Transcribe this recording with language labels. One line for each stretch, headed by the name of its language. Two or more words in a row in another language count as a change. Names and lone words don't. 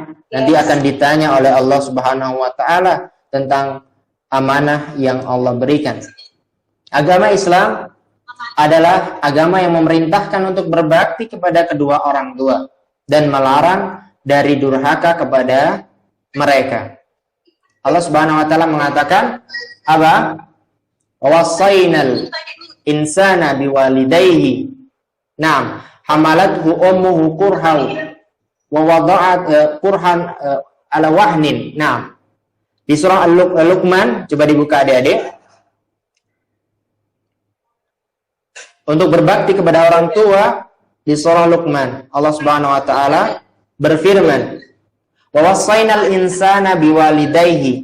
Indonesian: Nanti akan ditanya oleh
Arabic: الله سبحانه وتعالى
Indonesian: tentang amanah yang Allah berikan. Agama Islam adalah agama yang memerintahkan untuk berbakti kepada kedua orang tua dan melarang dari durhaka kepada mereka.
Arabic: الله سبحانه وتعالى
Indonesian: mengatakan apa?
Arabic: ووصينا الإنسان بوالديه. نعم حملته أمه كرها ووضعت كرها على وهن. Naam.
Indonesian: Di surah Al-Luqman, coba dibuka adik-adik. Untuk berbakti kepada orang tua di surah Luqman,
Arabic: الله سبحانه وتعالى
Indonesian: berfirman,
Arabic: "ووصينا الإنسان بوالديه."